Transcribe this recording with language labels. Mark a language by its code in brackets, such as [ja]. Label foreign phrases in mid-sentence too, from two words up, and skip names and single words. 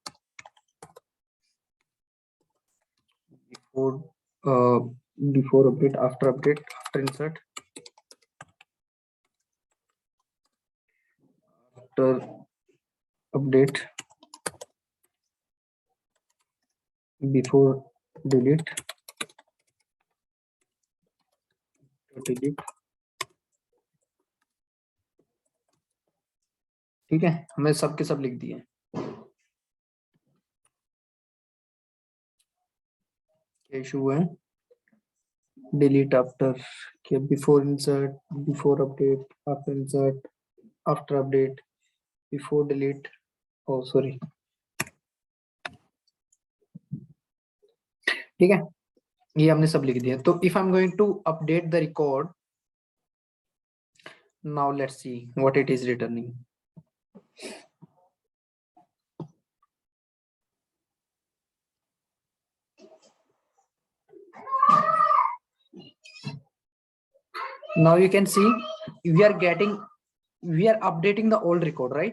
[en] Before update, after update, after insert, after update, before delete, [hi] ठीक है, हमें सब के सब लिख दिए। क्या इशू है? [en] delete after, okay, before insert, before update, after insert, after update, before delete, oh sorry, [hi] ठीक है, ये हमने सब लिख दिया। [en] तो if I'm going to update the record, now let's see what it is returning. Now you can see we are updating the old record, right?